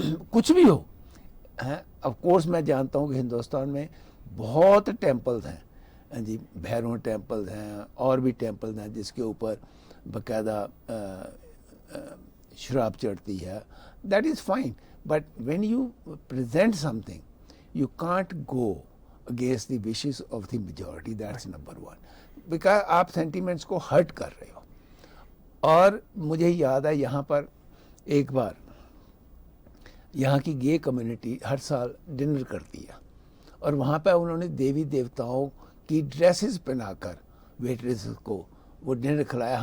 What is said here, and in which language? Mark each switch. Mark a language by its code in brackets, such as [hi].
[ur] کچھ بھی ہو, of course میں جانتا ہوں کہ ہندوستان میں بہت ٹیمپلز ہیں, جی, بھیرو ٹیمپلز ہیں اور بھی ٹیمپلز ہیں جس کے اوپر باقاعدہ شراب چڑھتی ہے. [en] That is fine, but when you present something you can't go against the wishes of the majority, that's number one. [ur] Because آپ sentiments کو hurt کر رہے ہو. اور مجھے یاد ہے یہاں پر ایک بار یہاں کی گے کمیونٹی ہر سال ڈنر کرتی ہے اور وہاں پہ انہوں نے دیوی دیوتاؤں کی ڈریسز پہنا کر ویٹریسز کو وہ ڈنر کھلایا.